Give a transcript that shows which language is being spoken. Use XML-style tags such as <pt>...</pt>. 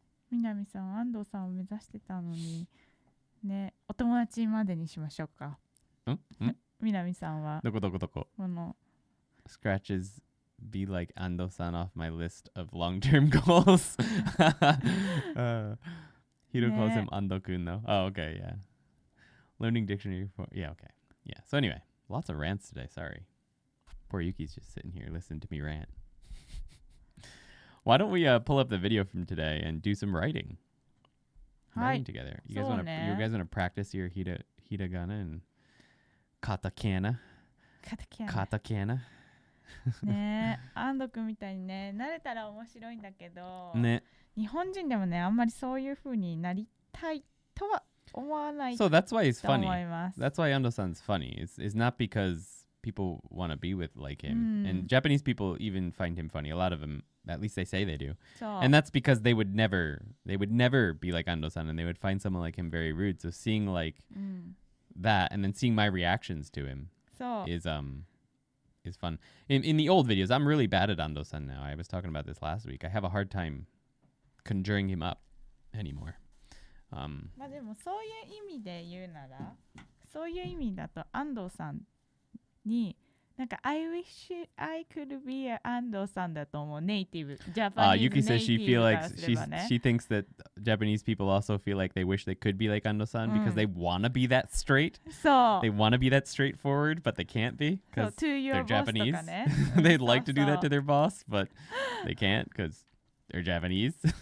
<ja>南さん、安藤さんを目指してたのにね、お友達までにしましょうか。南さんはどここの</ja> <en>Scratches be like Ando-san off my list of long-term goals. Hiro calls him Ando-kun though. Oh, okay, yeah. Learning dictionary for, yeah, okay. Yeah, so anyway, lots of rants today, sorry. Poor Yuki's just sitting here listening to me rant. Why don't we pull up the video from today and do some writing? Writing together. You guys want to practice your hiragana and katakana? Katakana?</en> <ja>ねえ、安藤くんみたいにね、慣れたら面白いんだけど、ね、日本人でもね、あんまりそういう風になりたいとは思わないと思います。</ja> <en>So that's why he's funny. That's why Ando-san's funny. It's not because people want to be with like him. And Japanese people even find him funny. A lot of them, at least they say they do. And that's because they would never be like Ando-san, and they would find someone like him very rude. So seeing like that, and then seeing my reactions to him is fun. In the old videos, I'm really bad at Ando-san now. I was talking about this last week. I have a hard time conjuring him up anymore.</en> <ja>まあでもそういう意味で言うなら、そういう意味だと安藤さんになんか</ja> <en>I wish I could be an</en> <ja>安藤さんだと思う。ネイティブ。</ja> <en>Japanese Yuki says she feel like</en> <ja>ネイティブからすればね。</ja> <en>she thinks that Japanese people also feel like they wish they could be like Ando-san because they want to be that straight.</en> <ja>そう。</ja> <en>They want to be that straightforward, but they can't be because they're Japanese.</en> <ja>とかね。</ja> <en>They'd like to do that to their boss, but they can't because they're Japanese.</en>